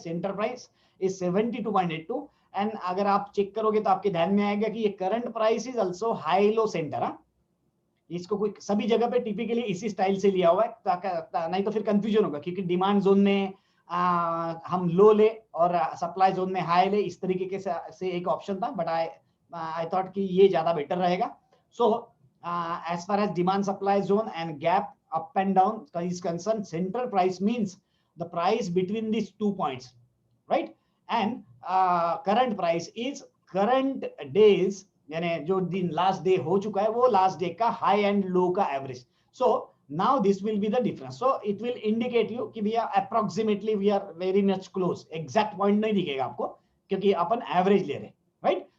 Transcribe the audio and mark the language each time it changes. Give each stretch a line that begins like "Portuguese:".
English: centre price is 72.82 and
Hindi: अगर आप check करोगे तो आपके ध्यान में आएगा कि ये
English: Current price is also high low centre.
Hindi: इसको कोई सभी जगह पे टिपिकली इसी स्टाइल से लिया हुआ है, नहीं तो फिर कंफ्यूजन होगा, क्योंकि डिमांड जोन में हम लो ले और सप्लाई जोन में हाई ले, इस तरीके के से एक ऑप्शन था,
English: but I thought कि
Hindi: ये ज्यादा बेटर रहेगा।
English: So as far as demand supply zone and gap up and down is concerned, central price means the price between these 2 points, right? And current price is current days,
Hindi: यानी जो दिन last day हो चुका है वो last day का high and low का average.
English: So now this will be the difference. So it will indicate you
Hindi: कि भैया
English: Approximately we are very much close.
Hindi: Exact point नहीं दिखेगा आपको क्योंकि अपन एवरेज ले रहे हैं, राइट।